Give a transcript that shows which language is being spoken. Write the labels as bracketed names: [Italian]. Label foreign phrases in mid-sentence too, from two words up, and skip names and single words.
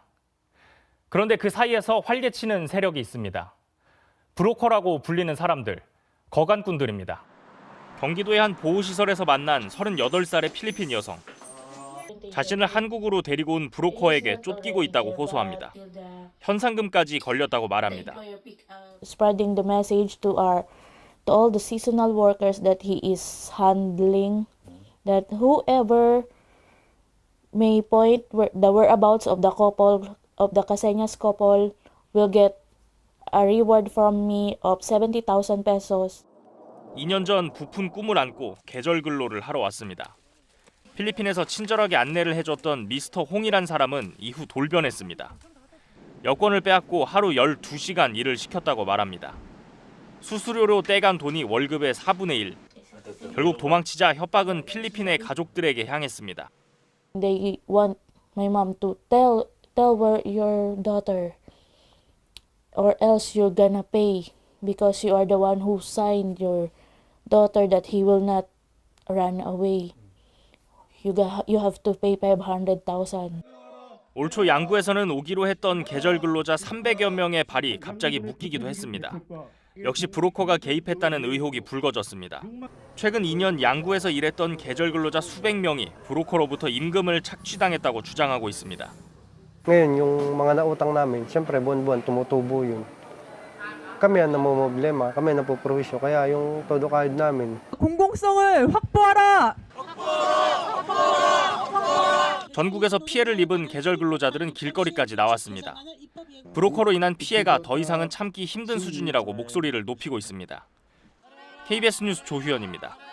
[Korean] 그런데 그 사이에서 활개치는 세력이 있습니다. 브로커라고 불리는 사람들, 거간꾼들입니다. 경기도의 한 보호시설에서 만난 38살의 필리핀 여성. 자신을 한국으로 데리고 온 브로커에게 쫓기고 있다고 호소합니다. 현상금까지 걸렸다고 말합니다. [English] Spreading the message to all the seasonal workers that he is handling, that whoever may point the whereabouts of the couple, of the Caseñas couple, will get a reward from me of 70,000 pesos. [Korean] 2년 전 부푼 꿈을 안고 계절 근로를 하러 왔습니다. 필리핀에서 친절하게 안내를 해줬던 미스터 홍이란 사람은 이후 돌변했습니다. 여권을 빼앗고 하루 12시간 일을 시켰다고 말합니다. 수수료로 떼간 돈이 월급의 4분의 1. 결국 도망치자 협박은 필리핀의 가족들에게 향했습니다. [English] They want my mom to tell where your daughter, or else you're gonna pay because you are the one who signed your daughter that he will not run away. You have to pay 500,000. [Korean] 올 초 양구에서는 오기로 했던 계절 근로자 300여 명의 발이 갑자기 묶이기도 했습니다. 역시 브로커가 개입했다는 의혹이 불거졌습니다. 최근 2년 양구에서 일했던 계절 근로자 수백 명이 브로커로부터 임금을 착취당했다고 주장하고 있습니다. [Filipino] Ngayon, yung mga nautang namin, siyempre buwan-buwan tumutubo yun. Kami ang namumblema, kami ang napuprovisyo, kaya yung todo kahit namin. [Korean] 공공성을 확보하라! 전국에서 피해를 입은 계절 근로자들은 길거리까지 나왔습니다. 브로커로 인한 피해가 더 이상은 참기 힘든 수준이라고 목소리를 높이고 있습니다. KBS 뉴스 조휴연입니다.